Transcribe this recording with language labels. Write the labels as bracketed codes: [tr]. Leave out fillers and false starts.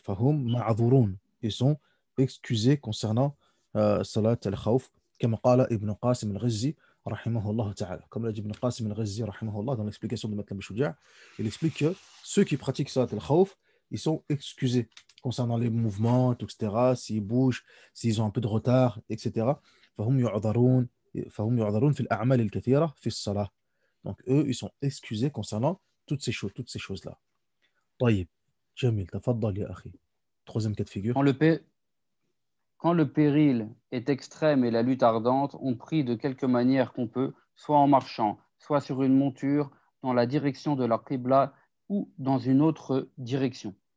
[ar] Fahum ma'adhurun. [fr] Ils sont excusés concernant salat al-khawf. Comme قال Ibn Qasim al-Ghizzi, rahimahullah ta'ala. Comme l'a dit Ibn Qasim al-Ghizzi, rahimahullah, dans l'explication de Matlam al-Shuja', il explique que ceux qui pratiquent salat al-khawf, ils sont excusés concernant les mouvements, etc., s'ils bougent, s'ils ont un peu de retard, etc. [ar] فهم يعذرون فهم يعذرون في الأعمال الكثيرة في الصلاة. [fr] Donc eux, ils sont excusés concernant toutes ces choses-là. [ar] طيب. جميل. تفضل يا أخي. [fr] Troisième cas de figure. Quand le péril est extrême et la lutte ardente, on prie de quelque manière qu'on peut, soit en marchant, soit sur une monture, dans la direction de la Qibla ou dans une autre direction.